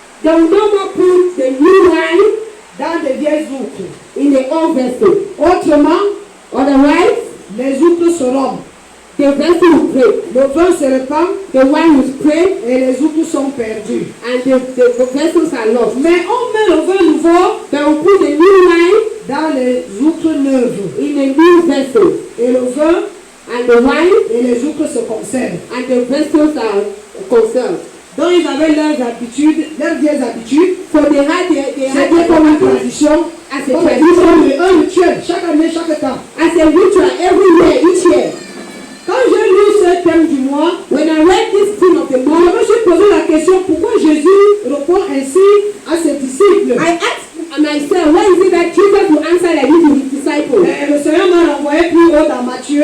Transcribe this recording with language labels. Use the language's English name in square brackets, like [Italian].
[English] they will no more put the new wine [French] dans des vieilles outres. [English] in the old vessel. [French] Autrement, [English] Otherwise, [French] les outres se rompent, [English] the vessel will break, [French] le vin se répand [English] the wine will spread, [French] et les outres sont perdues. [English] and the vessels are lost. [French] Mais on met le vin nouveau [English] They will put the new wine [French] dans les outres neuves [English] in a new vessel, [French] et le vin [English] and the wine [French] et les outres se conservent. [English] and the vessels are conserved. [French] Donc ils avaient leurs vieilles habitudes. [English] So they had [French] C'était comme une tradition, [English] as a [French] comme [English] tradition, [French] un rituel, chaque année, chaque temps. [English] as a ritual every year, each year. [French] Quand j'ai lu ce thème du mois, [English] When I read this theme of the [French] je [English] month, [French] me suis posé la question pourquoi Jésus répond ainsi à ses disciples. [English] I asked myself, why is it that Jesus will answer like this to his disciples? [French] Et le Seigneur m'a renvoyé plus haut dans Matthieu,